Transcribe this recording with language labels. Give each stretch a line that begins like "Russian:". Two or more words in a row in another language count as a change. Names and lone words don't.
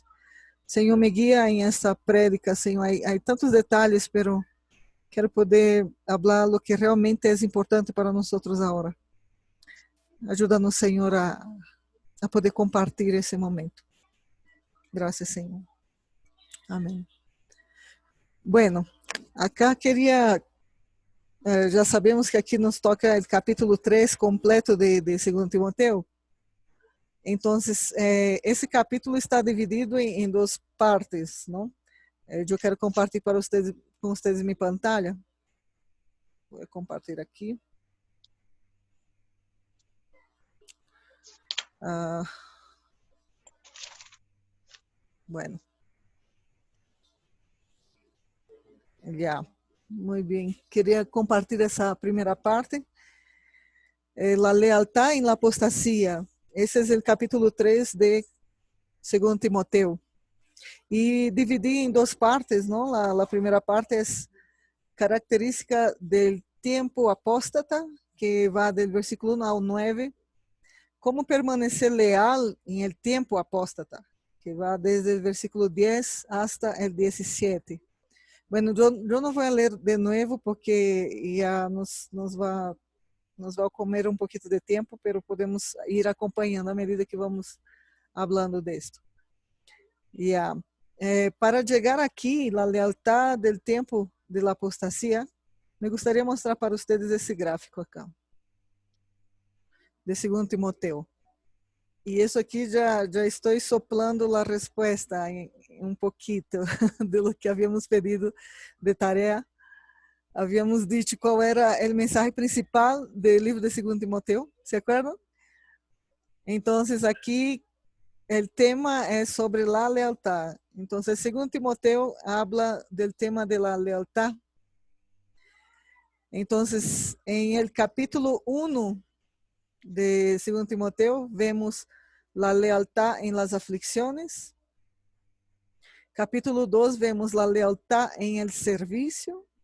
Portuguese: Senhor, me guia em esta prédica, Senhor, há tantos detalhes, pero quero poder falar o que realmente é importante para nós agora. Ajuda-nos, Senhor, a poder compartilhar esse momento. Graças, Senhor. Amém.
Spanish: Bueno, acá
Portuguese: queria, já sabemos que aqui nos toca o capítulo 3 completo de 2 Timoteo. Então, esse capítulo está dividido em duas partes, não? Eu quero compartilhar com vocês minha pantalla. Vou compartilhar aqui. Bueno. Já, muito bem. Queria compartilhar essa primeira parte.
Spanish: La lealtad en la apostasía. Ese es el capítulo 3 de 2 Timoteo.
Portuguese: E dividi em duas partes, não? A primeira parte é característica del tempo apóstata, que vai do versículo 1 ao 9. Como permanecer leal em el tempo apóstata, que vai desde o versículo 10
Spanish: hasta el 17.
Portuguese: Bueno, eu não vou ler de novo porque já nos vai comer um pouquinho de tempo, pero podemos ir acompanhando à medida que vamos falando disto. Para chegar aqui, a lealtad del tempo
Spanish: de la apostasía,
Portuguese: me gostaria de mostrar para vocês esse gráfico acá, de 2 Timoteo. E isso aqui já estou soplando a resposta em um pouquinho
Spanish: de lo que
Portuguese: havíamos pedido de tarefa. Havíamos dicho qual era o mensagem principal do livro de 2 Timoteo,
Spanish: ¿se acuerdan?
Portuguese: Então, aqui o tema é sobre a lealtad. Então, 2 Timoteo
Spanish: habla del tema de la lealtad. Então, em el capítulo 1 de 2 Timoteo, vemos la lealtad en las aflicciones. Capítulo 2, vemos la lealtad en el servicio.